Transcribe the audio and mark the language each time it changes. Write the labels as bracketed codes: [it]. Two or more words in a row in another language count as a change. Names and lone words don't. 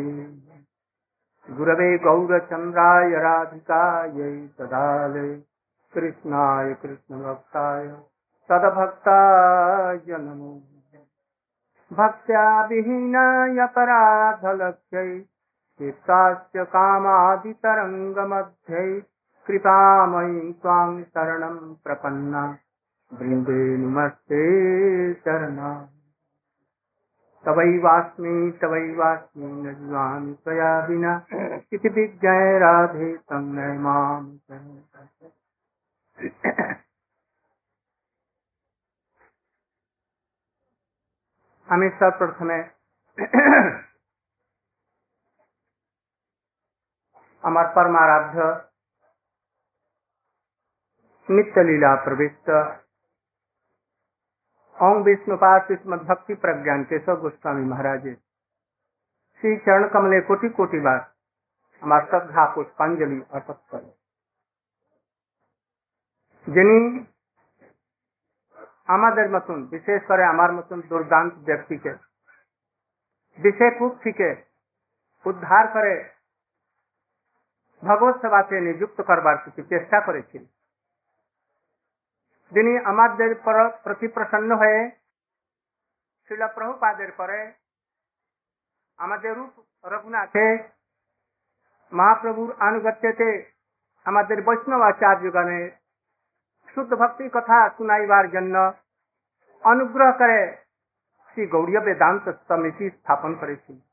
[sa] गुरवे गौरचन्द्राय राधिकायै तदालये कृष्णाय कृष्णभक्ताय तद्भक्ताय नमो भक्त्या विहीनाय अपराधलक्ष्यै चित्तास्य कामादितरङ्गमध्ये कृपामयी त्वां शरणं प्रपन्ना वृन्दे नमस्ते शरणा तवैवास्मि न जीवामि त्वया विना इति विज्ञाय राधे तन्मय मां [bn] আমি সর্বপ্রথমে আমার পরমারাধ্য [hi] नित्यलीला प्रविष्ट ओम विष्णुपाद श्रीमद भक्ति प्रज्ञान केशव गोस्वामी महाराज श्री चरण कमले कोटि कोटि बार हमार श्रद्धा पुष्पांजलि अर्पित करें। [bn] যিনি আমাদের মতন বিশেষ করে আমার মতন দুর্দান্ত ব্যক্তিকে বিষয় কূপ থেকে উদ্ধার করে ভগবত সেবাতে নিযুক্ত করবার কিছু চেষ্টা করেছিল, যিনি আমাদের প্রতি প্রসন্ন হয়ে শ্রীল প্রভুপাদের পরে আমাদের রূপ রঘুনাথে মহাপ্রভুর আনুগত্যতে আমাদের বৈষ্ণবাচার্যগণের শুদ্ধ ভক্তি কথা শুনাইবার জন্য অনুগ্রহ করে শ্রী গৌড়ীয় বেদান্ত সমিতি স্থাপন করেছিল।